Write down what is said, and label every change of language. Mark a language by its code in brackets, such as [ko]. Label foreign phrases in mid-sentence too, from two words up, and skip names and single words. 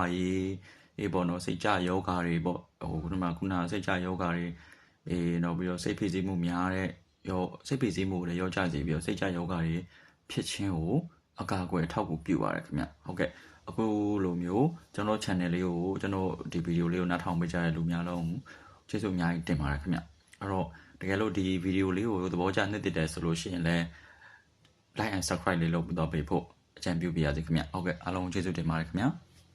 [my] ရေးပေါ့နော်စိတ်ကြယောဂါတွေပေါ့ခုနစိတ်ကြယောဂါတွေနောက်ပြီးတော့စိတ်ဖိစီးမှုများတဲ့စိတ်ဖိစီးမှုတွေရောကြစေပြီးတော့စိတ်ကြယောဂါတွေဖြစ်ခြင်းကိုအကာအကွယ်အထောက်အကူပြုပါတယ်ခင်ဗျဟုတ်ကဲ့အခုလိုမျိုးကျွန်တော် channel လေးကိုကျွန်တော်ဒီဗီဒီယိုလေးကိုနားထောင်ပေးကြတဲ့လူများလုံးကျေးဇူးအများကြီးတင်ပါတယ်ခင်ဗျအဲ့တော့တကယ်လို့ဒီဗီဒီယိုလေးကိုသဘောကျနှစ်သက်တယ်ဆိုလို့ရှိရင်လည်း [en] like and subscribe [my] လေးလုပ်ပြီးတော့ပေးဖို့အကြံပြုပေးရစီခင်ဗျဟုတ်ကဲ့အားလုံးကျေးဇူးတင်ပါတယ်ခင်ဗျ